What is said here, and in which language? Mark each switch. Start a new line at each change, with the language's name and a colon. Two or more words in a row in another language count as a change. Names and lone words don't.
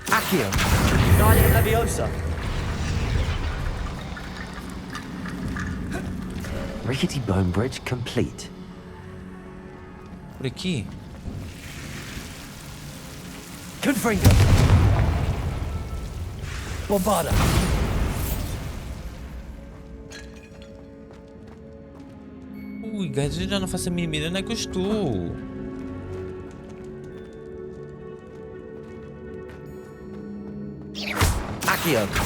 English: Accio. Guardian Leviosa. Rickety bone bridge complete.
Portuguese: Por aqui. Confringo. Bombarda. Ui, guys, eu já não faço a mínima ideia onde é que eu estou. Accio.